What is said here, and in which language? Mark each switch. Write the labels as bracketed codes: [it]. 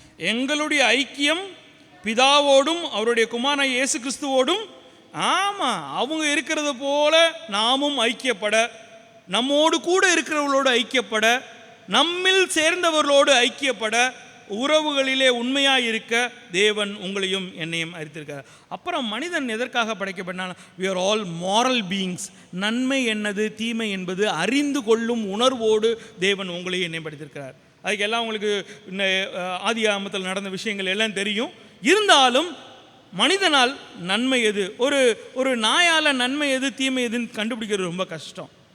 [ta] எங்களுடைய ஐக்கியம் பிதாவோடும் அவருடைய குமாரன் இயேசு கிறிஸ்துவோடும், ஆமாம், அவங்க இருக்கிறது போல நாமும் ஐக்கியப்பட, நம்மோடு கூட இருக்கிறவர்களோடு ஐக்கியப்பட, நம்மில் சேர்ந்தவர்களோடு ஐக்கியப்பட, உறவுகளிலே உண்மையாக இருக்க தேவன் உங்களையும் என்னையும் அறித்திருக்கிறார். அப்புறம் மனிதன் எதற்காக படைக்கப்பட்டால், [en] we are all moral beings. [ta] நன்மை என்னது தீமை என்பது அறிந்து கொள்ளும் உணர்வோடு தேவன் உங்களையும் என்னையும் படைத்திருக்கிறார். அதுக்கெல்லாம் உங்களுக்கு ஆதி ஆகமத்தில் நடந்த விஷயங்கள் எல்லாம் தெரியும். இருந்தாலும் மனிதனால் நன்மை எது, ஒரு நாயால் நன்மை எது தீமை எதுன்னு கண்டுபிடிக்கிறது ரொம்ப கஷ்டம்.